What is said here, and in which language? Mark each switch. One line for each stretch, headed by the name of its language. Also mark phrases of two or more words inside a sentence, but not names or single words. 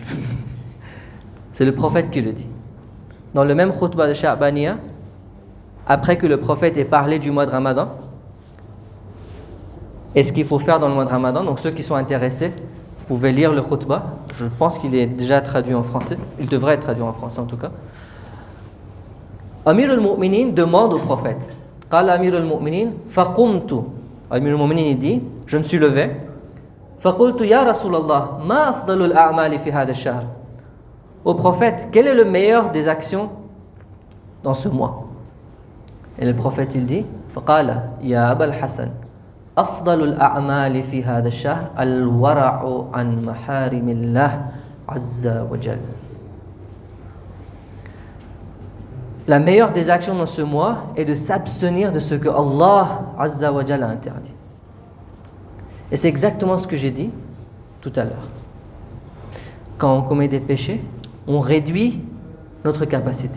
French: C'est le prophète qui le dit. Dans le même khutbah de Sha'baniya, après que le prophète ait parlé du mois de Ramadan, et ce qu'il faut faire dans le mois de Ramadan, donc ceux qui sont intéressés, vous pouvez lire le khutbah. Je pense qu'il est déjà traduit en français. Il devrait être traduit en français en tout cas. Amir al-Mu'minin demande au prophète.
Arabic: قال أمير المؤمنين فقمت.
French: Amir al-Mu'minin dit, je me suis levé.
Arabic: فقلت يا رسول الله ما أفضل الأعمال في هذا الشهر.
French: Au prophète, quel est le meilleur des actions dans ce mois? Et le prophète il dit,
Arabic: فقال يا أبا الحسن أفضل الأعمال في هذا الشهر الورع عن محارم الله عز وجل.
French: La meilleure des actions dans ce mois est de s'abstenir de ce que Allah
Arabic: عز وجل
French: a interdit. Et c'est exactement ce que j'ai dit tout à l'heure. Quand on commet des péchés, on réduit notre capacité.